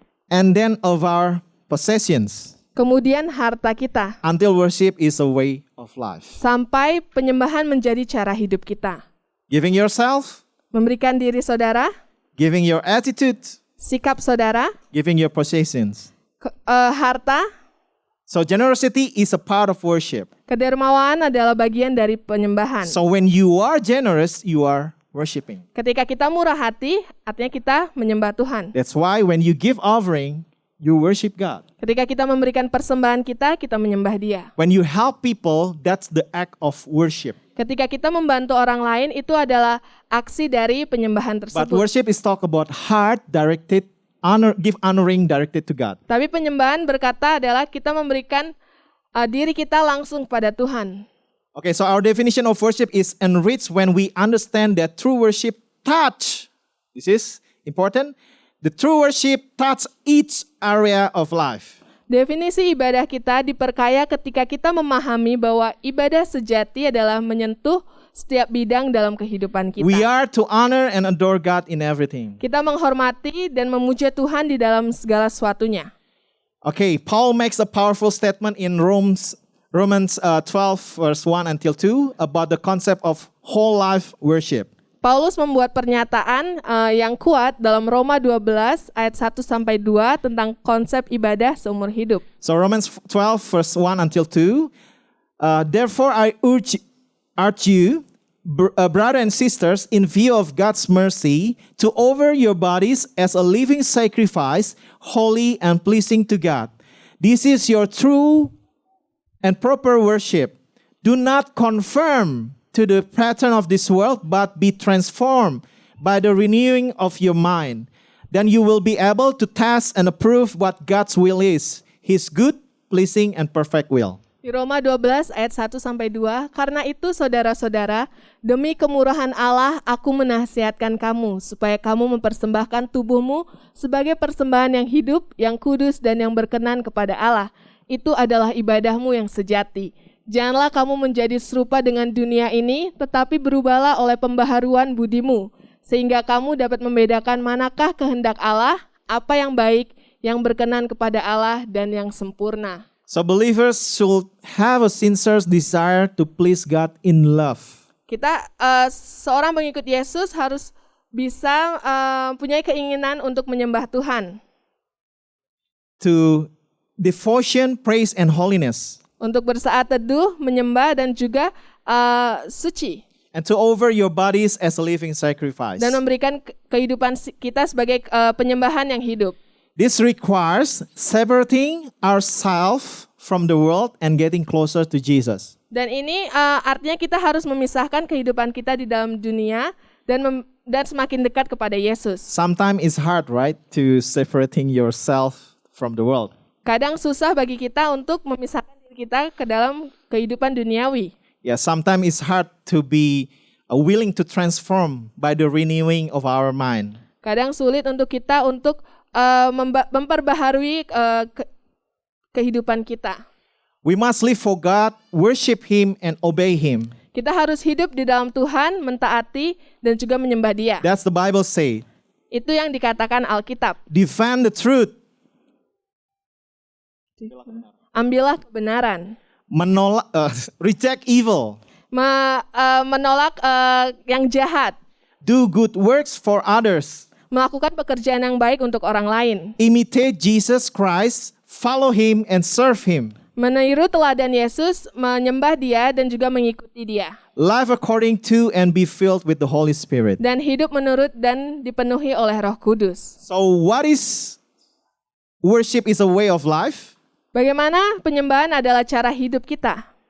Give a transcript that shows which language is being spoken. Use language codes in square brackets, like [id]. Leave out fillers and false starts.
[en] and then of our possessions, [id] kemudian harta kita, [en] until worship is a way of life. [id] sampai penyembahan menjadi cara hidup kita. [en] Giving yourself, [id] Memberikan diri saudara, [en] giving your attitude, [id] sikap saudara, [en] giving your possessions. [id] harta, [en] So generosity is a part of worship. [id] kedermawan adalah bagian dari penyembahan. [en] So when you are generous, you are worshiping. [id] Ketika kita murah hati, artinya kita menyembah Tuhan. [en] That's why when you give offering, you worship God. [id] Ketika kita memberikan persembahan kita menyembah Dia. [en] When you help people, that's the act of worship. [id] Ketika kita membantu orang lain, itu adalah aksi dari penyembahan [en] But [id] tersebut. [en] worship is talk about heart directed, honoring directed to God. [id] Tapi penyembahan berkata adalah kita memberikan diri kita langsung pada Tuhan. [en] Okay, so our definition of worship is enriched when we understand that true worship touch. This is important. The true worship touch each area of life. [id] Definisi ibadah kita diperkaya ketika kita memahami bahwa ibadah sejati adalah menyentuh setiap bidang dalam kehidupan kita. [en] We are to honor and adore God in everything. [id] Kita menghormati dan memuja Tuhan di dalam segala sesuatunya. [en] Okay, Paul makes a powerful statement in Romans 12 verse 1 until 2 about the concept of whole life worship. [id] Paulus membuat pernyataan yang kuat dalam Roma 12 ayat 1 sampai 2 tentang konsep ibadah seumur hidup. [en] So Romans 12 verse 1 until 2. Therefore I urge you, brothers and sisters, in view of God's mercy, to offer your bodies as a living sacrifice, holy and pleasing to God. This is your true and proper worship. Do not conform to the pattern of this world, but be transformed by the renewing of your mind. Then you will be able to test and approve what God's will is, His good, pleasing, and perfect will. [id] Di Roma 12 ayat 1 sampai 2, karena itu saudara-saudara, demi kemurahan Allah aku menasihatkan kamu supaya kamu mempersembahkan tubuhmu sebagai persembahan yang hidup, yang kudus dan yang berkenan kepada Allah. Itu adalah ibadahmu yang sejati. Janganlah kamu menjadi serupa dengan dunia ini, tetapi berubahlah oleh pembaharuan budimu, sehingga kamu dapat membedakan manakah kehendak Allah, apa yang baik, yang berkenan kepada Allah, dan yang sempurna. [en] So believers should have a sincere desire to please God in love. [id] Kita, seorang pengikut Yesus harus bisa punya keinginan untuk menyembah Tuhan. [en] To devotion, praise, and holiness. [id] Untuk bersaat teduh, menyembah, dan juga suci. [en] and to offer your bodies as a living sacrifice. [id] dan memberikan kehidupan kita sebagai penyembahan yang hidup. [en] This requires separating ourselves from the world and getting closer to Jesus. [id] Dan ini artinya kita harus memisahkan kehidupan kita di dalam dunia dan semakin dekat kepada Yesus. [en] Sometimes it's hard, right, to separating yourself from the world. [id] Kadang susah bagi kita untuk memisahkan diri kita ke dalam kehidupan duniawi. [en] Yeah, sometimes it's hard to be willing to transform by the renewing of our mind. [id] Kadang sulit untuk kita untuk memperbaharui kehidupan kita. [en] We must live for God, worship Him, and obey Him. [id] Kita harus hidup di dalam Tuhan, mentaati, dan juga menyembah Dia. [en] That's the Bible say. [id] Itu yang dikatakan Alkitab. [en] Defend the truth. [id] Ambillah kebenaran. [en] Reject evil. [id] Menolak yang jahat. [en] Do good works for others. [id] Melakukan pekerjaan yang baik untuk orang lain. [en] Imitate Jesus Christ, follow Him, and serve Him. [id] Meniru teladan Yesus, menyembah Dia, dan juga mengikuti Dia. [en] Live according to and be filled with the Holy Spirit. [id] Dan hidup menurut dan dipenuhi oleh Roh Kudus. [en] So what is worship is a way of life? [id] Bagaimana penyembahan adalah cara hidup kita?